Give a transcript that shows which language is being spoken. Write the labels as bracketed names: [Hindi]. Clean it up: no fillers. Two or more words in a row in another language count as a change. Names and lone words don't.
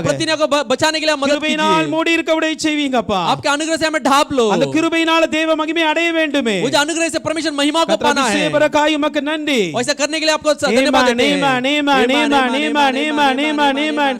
[Hindi] प्रतिज्ञा को बचाने के लिए मदद [Tamil] கிருபையினால் [Hindi] कीजिए. [Tamil] மூடி இருக்க உதவி செய்வீங்கப்பா. [Hindi] आपके अनुग्रह से हमें ढाप लो, [Tamil] அந்த கிருபையினால தேவ மகிமை அடைய வேண்டுமே. [Hindi] वो जो अनुग्रह से परमेश्वर महिमा को पाना है, [Tamil] கர்த்தரே உமக்கு நன்றி. [Hindi] वैसा करने के लिए आपको धन्यवाद [Tamil] ஆமென் [Hindi] देते हैं. [Tamil] ஆமென் ஆமென் ஆமென் ஆமென் ஆமென் ஆமென்.